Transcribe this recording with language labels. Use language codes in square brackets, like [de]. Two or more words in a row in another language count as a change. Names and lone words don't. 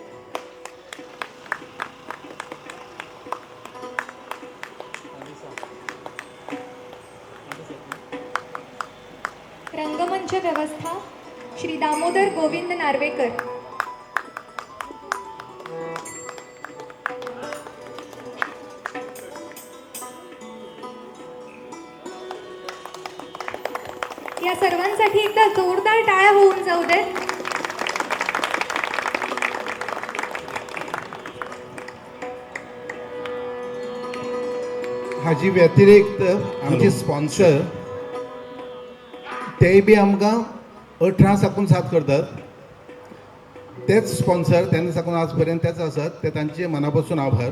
[mr] रंगमंच व्यवस्था श्री दामोदर गोविंद नार्वेकर. या सर्वांसाठी एकदा जोरदार टाळ्या होऊन जाऊ दे. [kok] हाजी व्यतिरिक्त आमचे स्पॉन्सर ते बी आमकां 18 साकून साथ करतात. तेच स्पॉन्सर तेन्ना साकून आज पर्यंत तेच आसात, ते तांचे मनापासून आभार.